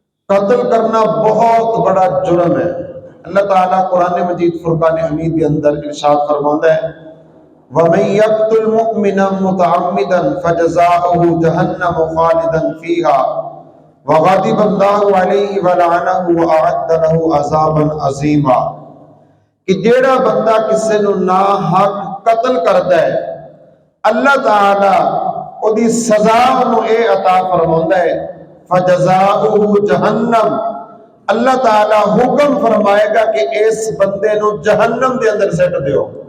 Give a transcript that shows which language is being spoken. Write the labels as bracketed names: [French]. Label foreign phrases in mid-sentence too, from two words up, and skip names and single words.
[Urdu] قتل کرنا بہت بڑا جرم ہے. اللہ تعالیٰ قرآن مجید فرقان حمید کے اندر ارشاد فرماتا ہے, [Arabic] ومن يقتل مؤمنا متعمدا فجزاؤه جهنم خالدا فيها وغضب الله عليه و لعنه و أعد له عذابا عظيما. [Punjabi] کہ جیڑا بندہ کسی نوں نا حق قتل کردا ہے، اللہ تعالیٰ اودی سزا نوں اے عطا فرماندا ہے, [Arabic] فجزاؤه جهنم. [Punjabi] اللہ تعالیٰ حکم فرمائےگا کہ اس بندے نوں جہنم دے اندر سٹ دیو.